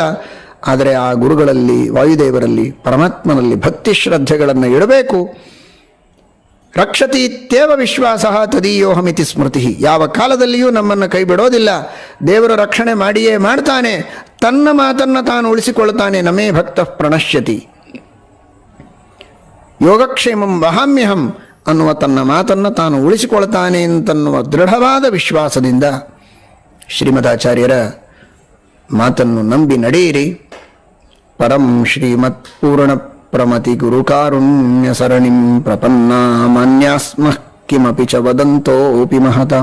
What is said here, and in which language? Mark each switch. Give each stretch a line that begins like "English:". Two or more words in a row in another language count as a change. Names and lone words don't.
Kannada: ಆದರೆ ಆ ಗುರುಗಳಲ್ಲಿ, ವಾಯುದೇವರಲ್ಲಿ, ಪರಮಾತ್ಮನಲ್ಲಿ ಭಕ್ತಿ ಶ್ರದ್ಧೆಗಳನ್ನು ಇಡಬೇಕು.
Sanskrit: ರಕ್ಷತಿ ಇತ್ಯೇವ ವಿಶ್ವಾಸ ತದೀಯೋಹಮಿತಿ ಸ್ಮೃತಿ.
Kannada: ಯಾವ ಕಾಲದಲ್ಲಿಯೂ ನಮ್ಮನ್ನು ಕೈ ಬಿಡೋದಿಲ್ಲ. ದೇವರು ರಕ್ಷಣೆ ಮಾಡಿಯೇ ಮಾಡ್ತಾನೆ. ತನ್ನ ಮಾತನ್ನು ತಾನು ಉಳಿಸಿಕೊಳ್ತಾನೆ.
Sanskrit: ನಮೇ ಭಕ್ತ ಪ್ರಣಶ್ಯತಿ ಯೋಗಕ್ಷೇಮಂ ವಹಾಮ್ಯಹಂ
Kannada: ಅನ್ನುವ ತನ್ನ ಮಾತನ್ನು ತಾನು ಉಳಿಸಿಕೊಳ್ತಾನೆ ಅಂತನ್ನುವ ದೃಢವಾದ ವಿಶ್ವಾಸದಿಂದ ಶ್ರೀಮದಾಚಾರ್ಯರ ಮಾತನ್ನು ನಂಬಿ ನಡೆಯಿರಿ.
Sanskrit: ಪರಂ ಶ್ರೀಮತ್ಪೂರ್ಣ ಪ್ರಮತಿ ಗುರು ಕಾರುಣ್ಯ ಸರಣಿಂ ಪ್ರಪನ್ನ ಮಾನ್ಯಾಸ್ಮಃ ಕಿಮಪಿ ಚ ವದಂತೋಪಿ ಮಹತಾಂ.